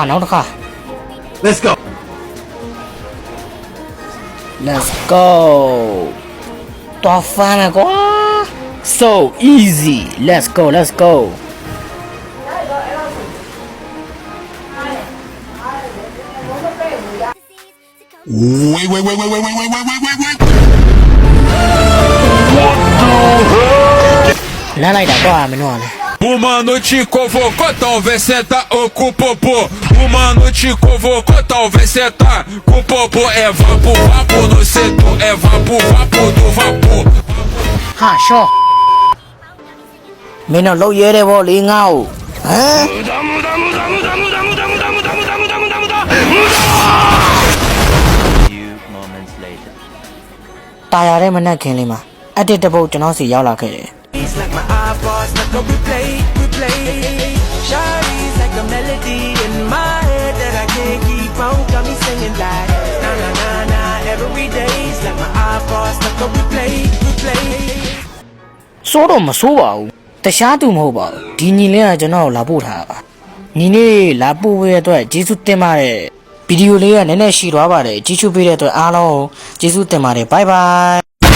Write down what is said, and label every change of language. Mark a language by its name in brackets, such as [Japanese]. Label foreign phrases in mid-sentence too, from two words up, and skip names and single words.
[English] Let's go. Let's go [Burmese] တော့ဖမ်းမယ်ကွာ [English] so easy let's go Wait. [Burmese] လာလိုက်တာကွာမင်းတို့ကလေ [Portuguese] Uma noite convocou, talvez senta ou com popô. Uma noite convocou, talvez senta com popô. É vapo no setor, é vapo do vapor. [Burmese] ဟာရှော့မင်းတို့လှုပ်ရဲတယ်ဗောလေငါ့ကိုဟမ်တာယာတဲ့မနက်ခင်းလေးမှာအတစ်တပုတ်ကျွန်တော်စီရောက်လာခဲ့တယ် [English] Like my eyeballs, like a replay. Shawty's like a melody in my head that I can't keep on. Got me singing like na na na na every day's like my eyeballs, like a replay. [Burmese] စိုးတော့မစိုးပါဘူးတခြားသူမဟုတ်ပါဘူးဒီညီလေးကကျွန်တော်ကိုလာပို့ထားတာပါညီလေးလာပို့ပေးတဲ့အတွက်ကျေးဇူးတင်ပါတယ်ဗီဒီယိုလေးကနည်းနည်းရှည်သွားပါတယ်ကြည့်ရှုပေးတဲ့အတွက်အားလုံးကျေးဇူးတင်ပါတယ်ဘိုင်ဘိုင်